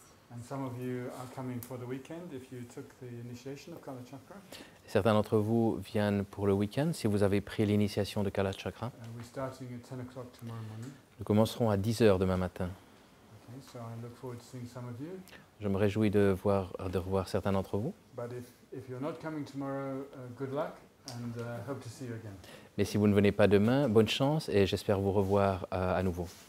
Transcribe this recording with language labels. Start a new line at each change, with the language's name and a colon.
English: And some of you are coming for the weekend if you took the initiation of Kala Chakra.
French: Certains d'entre vous viennent pour le week-end si vous avez pris l'initiation de Kala Chakra.
English: We're starting at 10 o'clock tomorrow morning.
French: Nous commencerons à 10 h demain matin.
English: Okay, so I look forward to seeing some of you.
French: Je me réjouis de revoir certains d'entre vous.
English: But if you're not coming tomorrow, good luck and hope to see you again.
French: Mais si vous ne venez pas demain, bonne chance et j'espère vous revoir à nouveau.